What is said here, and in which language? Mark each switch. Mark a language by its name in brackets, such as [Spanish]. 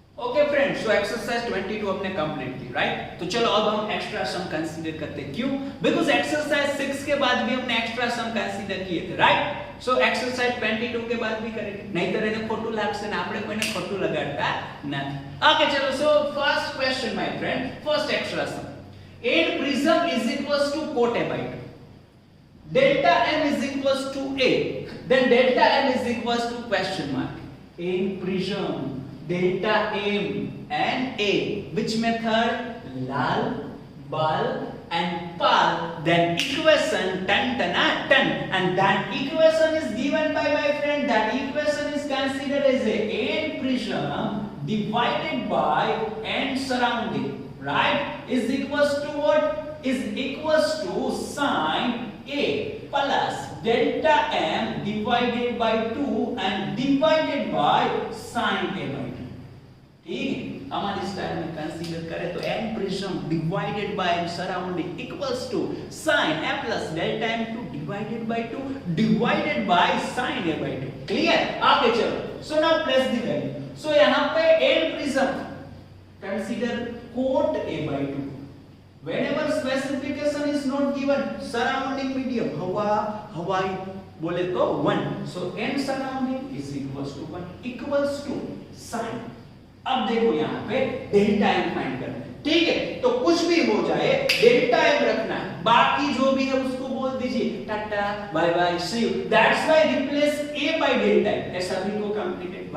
[Hindi] Okay friends, so exercise 22 हमने complete की, right? तो चलो अब हम एक्स्ट्रा सम कंसीडर करते हैं. क्यों? बिकॉज़ एक्सरसाइज 6 के बाद भी हमने एक्स्ट्रा सम कंसीडर किए थे, राइट? सो एक्सरसाइज 22 के बाद भी करेंगे, नहीं तो [Gujarati] એને ખોટું લાગશે ને આપણે કોઈને ખોટું લગાડતા નથી. [English] Okay ચલો, so first question my friend, first extra sum. N prism is equals to cot a by 2. Delta m is equals to a, then delta m is equals to question mark. N prism delta m and a, which method? Lal, Bal and Pal. Then equation tan tana tan, and that equation is given by my friend. That equation is considered as a n prism divided by n surrounding, right? Is equals to what? Is equals to sin a plus delta m divided by 2 and divided by sin a by 2. [Hindi] ठीक है, हमारे style में consider करें तो [English] n prism divided by n surrounding equals to sin a plus delta m2 divided by 2 divided by sin a by 2. [Hindi] Clear? आगे चलो. [English] So now place the value. So यहां पे n prism consider cot a by 2. whenever specification is not given, surrounding medium [Hindi] हवाई बोले तो [English] 1. So n surrounding is equals to 1 equals to sin. [Hindi] अब देखो यहाँ पे डेल्टा m फाइंड करना है, ठीक है? तो कुछ भी हो जाए डेल्टा m रखना है, बाकी जो भी है उसको बोल दीजिए tata bye bye C you. [English] That's why replace a by delta m. ऐसा भी को कंप्लीटेड.